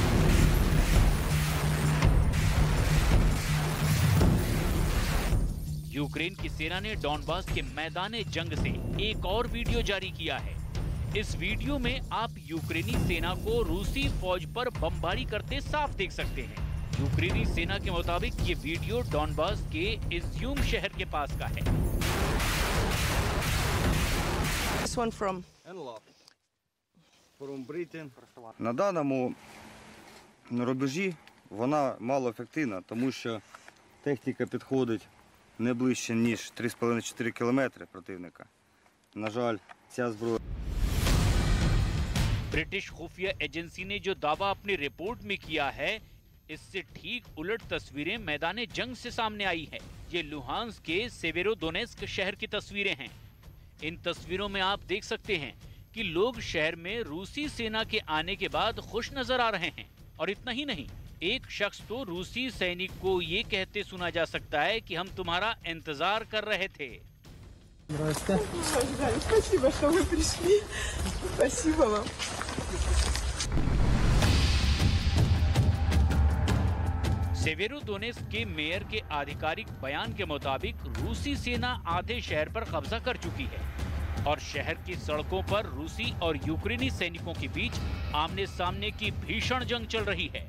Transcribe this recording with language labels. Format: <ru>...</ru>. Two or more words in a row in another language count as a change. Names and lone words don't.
<hi>यूक्रेन की सेना ने डॉनबास के मैदाने जंग से एक और वीडियो जारी किया है। इस वीडियो में आप यूक्रेनी सेना को रूसी फौज पर बमबारी करते साफ देख सकते हैं। यूक्रेनी सेना के मुताबिक ये वीडियो डॉनबास के इज्यूम शहर के पास का है।</hi> <uk>На даному рубежі вона малоефективна, тому що техніка підходить не ближче, ніж 3,5-4 кілометри противника. На жаль, ця зброя...</uk> <hi>ब्रिटिश खुफिया एजेंसी ने जो दावा अपनी रिपोर्ट में किया है, इससे ठीक उलट तस्वीरें मैदाने जंग से सामने आई है। ये लुहांस्क के सेवेरोडोनेस्क शहर की तस्वीरें हैं। इन तस्वीरों में आप देख सकते हैं कि लोग शहर में रूसी सेना के आने के बाद खुश नजर आ रहे हैं। और इतना ही नहीं, एक शख्स तो रूसी सैनिक को ये कहते सुना जा सकता है कि हम तुम्हारा इंतजार कर रहे थे।</hi> <ru>Спасибо, что вы пришли. Спасибо вам.</ru> <hi>सेवेरोडोनेस्क के मेयर के आधिकारिक बयान के मुताबिक रूसी सेना आधे शहर पर कब्जा कर चुकी है और शहर की सड़कों पर रूसी और यूक्रेनी सैनिकों के बीच आमने सामने की भीषण जंग चल रही है।</hi>